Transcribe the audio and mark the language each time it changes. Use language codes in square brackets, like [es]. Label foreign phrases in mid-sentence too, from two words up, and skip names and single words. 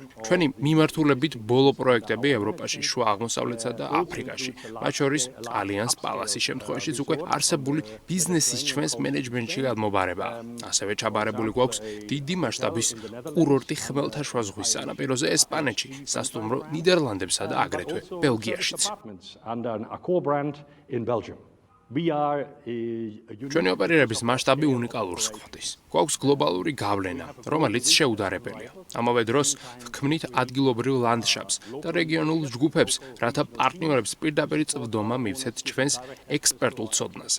[ka] ჩვენი მიმართულებით ბოლო პროექტები ევროპაში, შუა აღმოსავლეთსა და აფრიკაში, მათ შორის ალიანს პალასის შემთხვევაშიც უკვე არსებული ბიზნესის ჩვენს მენეჯმენტში გადმობარებაა. ასევე ჩაბარებული გვაქვს დიდი მასშტაბის კურორტი ხმელთაშუა ზღვის სანაპიროზე ესპანეთში, სასტუმრო ნიდერლანდებსა და აგრეთვე ბელგიაშიც. [en] Under an Accor brand in Belgium. We are [ka] ჩვენი ოპერირების მასშტაბი უნიკალურს ხვდის. გვაქვს გლობალური გავლენა, რომელიც შეუდარებელია. ამავე დროს ვქმნით ადგილობრივ ლანდშაფტს და რეგიონულ ჯგუფებს, რათა პარტნიორებს პირდაპირ წვდომა მივცეთ ჩვენს ექსპერტულ ცოდნაზე.